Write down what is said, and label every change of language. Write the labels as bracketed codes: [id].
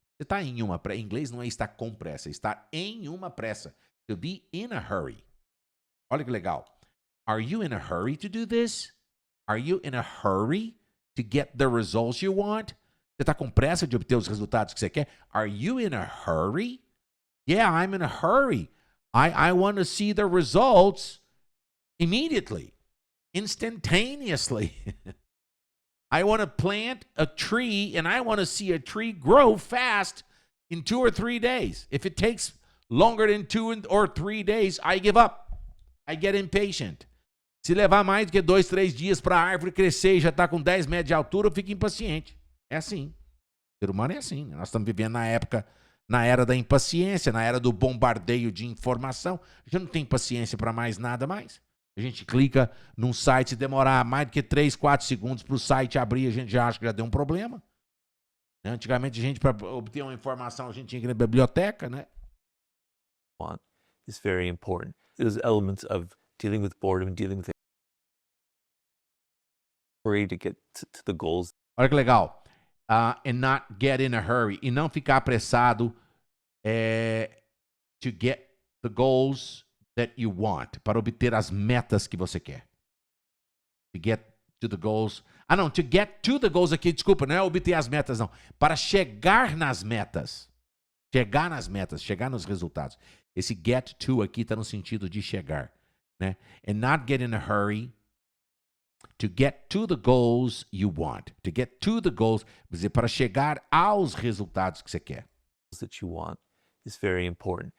[pt] Você está em uma pressa. Em inglês não é estar com pressa, está em uma pressa. [en] To be in a hurry. [pt] Olha que legal. [en] Are you in a hurry to do this? Are you in a hurry to get the results you want? Você está com pressa de obter os resultados que você quer? Are you in a hurry? Yeah, I'm in a hurry. I want to see the results immediately, instantaneously. I want to plant a tree and I want to see a tree grow fast in 2 or 3 days. If it takes longer than 2 or 3 days, I give up. I get impatient. [pt] Se levar mais do que 2, 3 dias para a árvore crescer e já está com 10 metros de altura, eu fico impaciente. É assim. O ser humano é assim. Nós estamos vivendo na era da impaciência, na era do bombardeio de informação. A gente não tem paciência para mais nada mais. A gente clica num site e demorar mais do que 3, 4 segundos para o site abrir, a gente já acha que já deu um problema. Antigamente, a gente, para obter uma informação, a gente tinha que ir na biblioteca, né? [en] Want is very important. There's elements of dealing with boredom, dealing with hurry to get to the goals. [pt] Olha que legal. [en] And not get in a hurry. [pt] E não ficar apressado [en] to get the goals that you want, [pt] para obter as metas que você quer. To get to the goals. Não, [en] to get to the goals [pt] aqui, desculpa, não é obter as metas, não. Para chegar nas metas. Chegar nas metas, chegar nos resultados. Esse get to aqui está no sentido de chegar, né? [en] And not get in a hurry to get to the goals you want. To get to the goals, [pt] quer dizer, para chegar aos resultados que você quer. [en] That you want is very important.